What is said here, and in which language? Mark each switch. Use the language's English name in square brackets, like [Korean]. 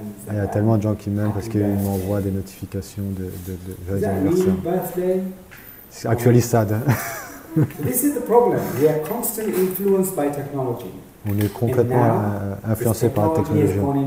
[French] Il y a tellement de gens qui m'aiment parce qu'ils m'envoient des notifications de joyeux anniversaire. C'est [English] actually sad. This is the problem. We are constantly influenced by technology. [French] On est complètement influencé par la technologie.